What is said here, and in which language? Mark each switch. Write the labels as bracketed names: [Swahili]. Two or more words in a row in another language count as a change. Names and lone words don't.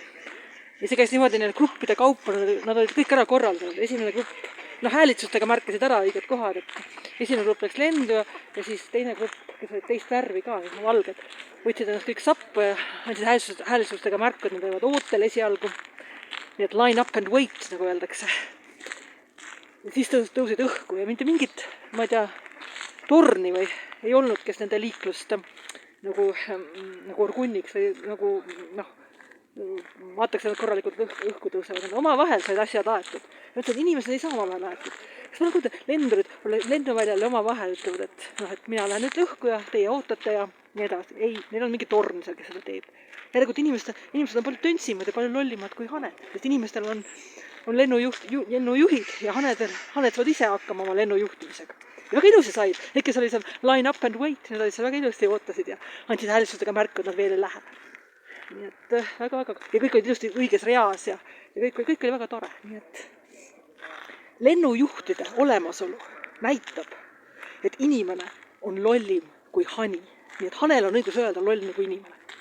[Estonian] Ja see käis niimoodi neil gruppide kaupa, nad olid kõik ära korraldanud. Esimene grupp, häälitsustega märkasid ära õiged kohad, et esimene grupp läks lendu ja siis teine grupp, kes olid teist värvi ka, valged, võtsid ennast kõik sappu ja andsid häälitsustega märku, et nad võivad ootel esialgu. [English] Nii et line up and wait, [Estonian] nagu öeldakse. Ja siis tõusid õhku ja mitte mingit, ma ei tea, torni või ei olnud, kes nende liiklust nagu orgunniks või nagu, vaataks, et nad korralikult õhku tõusevad. Nad omavahel said asjad aetud. Ja ütlevad, et inimesed ei saa omavahel aetud. Kas ma kuulda, lendurid lennuväljal omavahel ütlevad, et mina lähen nüüd õhku ja teie ootate ja nii edasi. Ei, neil on mingi torn seal, kes seda teeb. Järelikult inimesed on palju töntsimad ja palju lollimad kui haned, sest inimestel on lennujuhid ja haned saavad ise hakkama oma lennujuhtimisega. Ja väga ilusi said, need, kes oli seal [English] line up and wait, [Estonian] need olid seal väga ilusti ootasid ja andsid häälitsustega märku, et nad veel ei lähe. Nii et väga-väga, ja kõik olid ilusti õiges reas ja kõik oli väga tore. Nii et lennujuhtide olemasolu näitab, et inimene on lollim kui hani. Nii et hanel on õigus öelda loll nagu inimene.